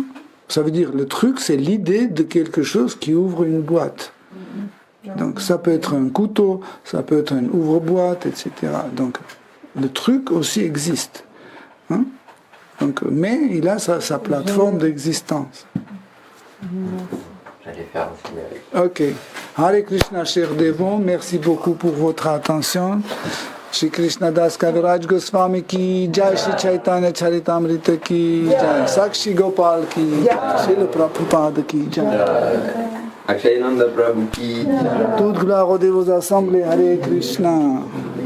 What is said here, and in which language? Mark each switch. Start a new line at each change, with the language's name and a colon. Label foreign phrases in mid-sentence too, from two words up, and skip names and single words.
French: Ça veut dire, le truc, c'est l'idée de quelque chose qui ouvre une boîte. Donc ça peut être un couteau, ça peut être un ouvre-boîte, etc. Donc le truc aussi existe. Hein? Donc, mais il a sa plateforme d'existence. J'allais faire un signe avec. Ok. Hare Krishna, chers dévots, merci beaucoup pour votre attention.
Hindi: श्री कृष्णदास कविराज गोस्वामी की जय, श्री चैतन्य चरितामृत की जय, साक्षी गोपाल की जय, श्री प्रभुपाद की जय. अक्षयानन्द प्रभु की.
French: Toute gloire aux dévots assemblés, Hare Krishna.